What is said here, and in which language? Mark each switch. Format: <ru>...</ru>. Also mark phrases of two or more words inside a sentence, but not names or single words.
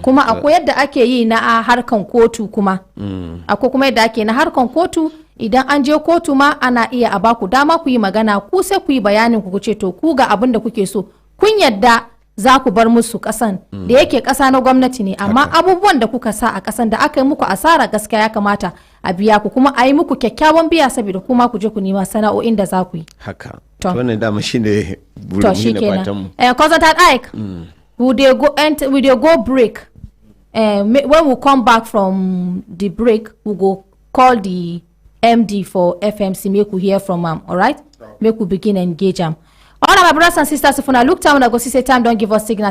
<ha>Kuma akwai yadda ake yi na harkan kotu kuma. Akwai kuma yadda ake na harkan kotu, idan an je kotu ma ana iya a baku dama ku yi magana, ku sai ku yi bayanin ku ce to ku ga abin da kuke so, kun yadda za ku bar musu kasan da yake kasa na gwamnati ne, amma abubuwan da kuka sa a kasan da aka yi muku asara gaskiya ya kamata a biya ku kuma a yi muku kyakkyawan biya saboda kuma ku je ku nema sana'o'in da za ku yi. Haka. Wannan dama shine burin mu da fatan mu.</ha> <pcm>Consultant Ike, we dey go break. When we come back from the break, we go call the MD for FMC, make we hear from him, all right? Make we begin engage him. All my brothers and sisters, if you look time, I go see say time, don't give us signal.</pcm>